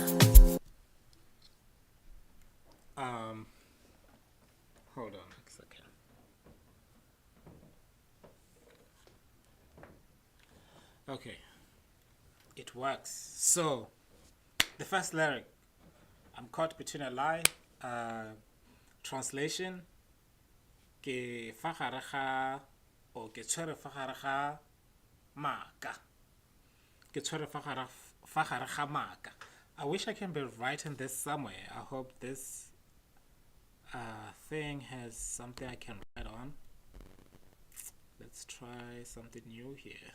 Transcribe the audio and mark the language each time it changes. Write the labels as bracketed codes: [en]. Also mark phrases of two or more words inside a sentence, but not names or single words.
[en] Hold on a second. Okay. It works. So, the first lyric, I'm caught between a lie. Translation, [tn] ke fa gare ga o ke tshwere fa gare ga maaka. Ke tshwere fa gare ga maaka. [en] I wish I can be writing this somewhere. I hope this thing has something I can write on. Let's try something new here.